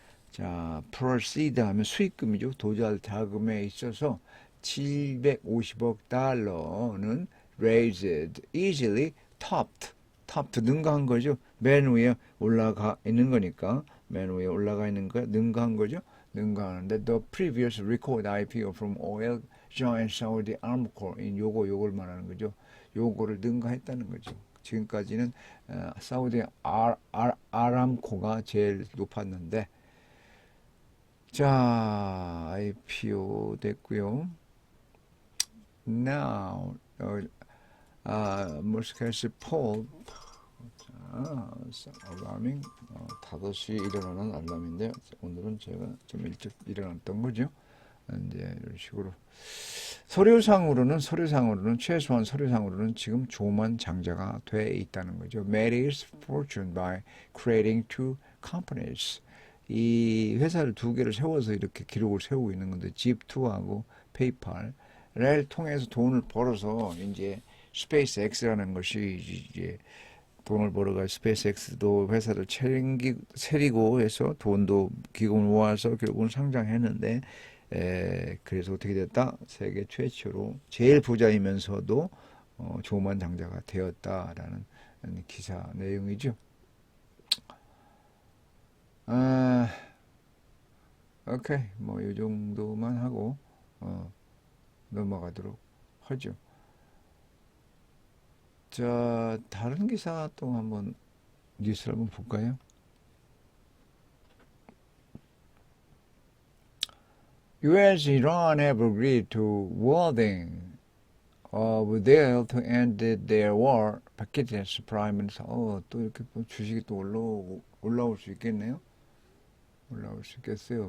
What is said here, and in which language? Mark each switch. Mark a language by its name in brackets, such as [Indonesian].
[Korean] 자, proceed 하면 수익금이죠. 도달 자금에 있어서 750억 달러는 [English] raised, easily topped, [Korean] 능가한 거죠. 맨 위에 올라가 있는 거니까, 맨 위에 올라가 있는 거, 능가한 거죠. 능가하는데, [English] the previous record IPO from oil giant Saudi Aramco, [Korean] 요걸 말하는 거죠. 요거를 능가했다는 거죠. 지금까지는 사우디 아람코가 제일 높았는데, 자, IPO 됐고요. [English] Now, Moscow poll. [Korean] 자, 알람이 5시 일어나는 알람인데 오늘은 제가 좀 일찍 일어났던 거죠. 이제 이런 식으로 서류상으로는 최소한 서류상으로는 지금 조만 장자가 돼 있다는 거죠. [English] Made his fortune by creating two companies. [Korean] 이 회사를 두 개를 세워서 이렇게 기록을 세우고 있는 건데 집2하고 페이팔을 통해서 돈을 벌어서 이제 스페이스X라는 것이 이제 돈을 벌어가 스페이스X도 회사를 차리고 해서 돈도 기금을 모아서 결국은 상장했는데 그래서 어떻게 됐다? 세계 최초로 제일 부자이면서도 조만 장자가 되었다라는 기사 내용이죠. 오케이. 뭐, 이 정도만 하고, 넘어가도록 하죠. 자, 다른 기사 또 한번, 뉴스를 한번 볼까요? [English] US, Iran have agreed to wording of deal to end their war. [Korean] 바키스탄 프라임 미니스터, 또 이렇게 주식이 또 올라올 수 있겠네요. 올라올 수 있겠어요.